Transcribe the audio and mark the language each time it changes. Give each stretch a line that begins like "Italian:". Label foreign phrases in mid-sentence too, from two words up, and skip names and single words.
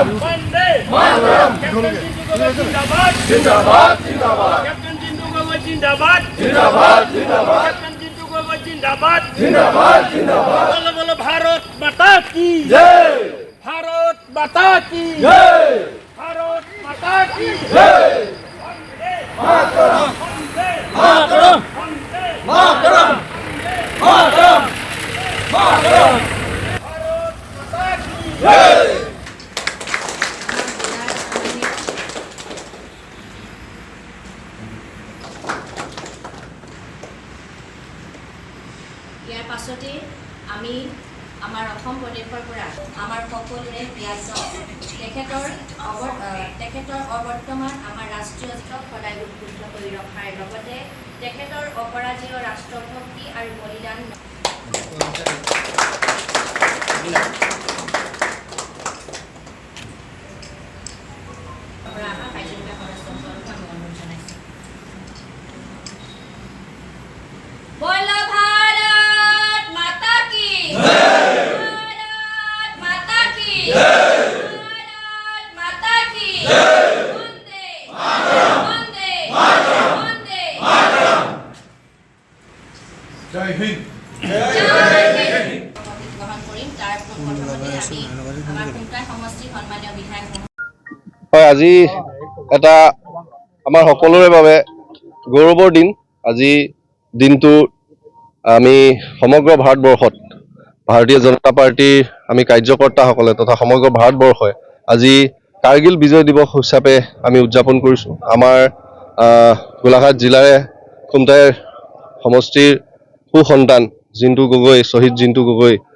Hindi: वंदे मातरम जिंदाबाद जिंदाबाद जिंदाबाद जिंदाबाद जिंदाबाद जिंदाबाद जिंतू गगोई जिंदाबाद जिंदाबाद जिंदाबाद बोलो बोलो भारत माता की जय भारत माता की जय भारत माता की जय मातरम मातरम मातरम मातरम मातरम भारत माता की जय
Assamese: ইয়াৰ পাছতে আমি আমাৰ অসম প্ৰদেশৰ পৰা আমাৰ সকলোৰে প্ৰিয়াজন তেখেতৰ অবৰ্তমান আমাৰ ৰাষ্ট্ৰীয় স্তক সদায় উদ্বুদ্ধ কৰি ৰখাৰ লগতে তেখেতৰ অপৰাজেয় ৰাষ্ট্ৰভক্তি আৰু বলিদান
Hindi: बोलो भारत माता की भारत माता की भारत माता की वंदे वंदे वंदे जय हिंद
Assamese: গ্ৰহণ কৰিম তাৰ প্ৰথমতে আমি আমাৰ খুমটাই সমষ্টিৰ সন্মানীয় বিধায়ক হয় আজি এটা আমাৰ সকলোৰে বাবে গৌৰৱৰ দিন আজি দিনটো আমি সমগ্ৰ ভাৰতবৰ্ষত ভাৰতীয় জনতা পাৰ্টিৰ আমি কাৰ্যকৰ্তাসকলে তথা সমগ্ৰ ভাৰতবৰ্ষই আজি কাৰ্গিল বিজয় দিৱস হিচাপে আমি উদযাপন কৰিছোঁ আমাৰ গোলাঘাট জিলাৰে খুমটাই সমষ্টিৰ সুসন্তান জিন্তু গগৈ শ্বহীদ জিন্তু গগৈ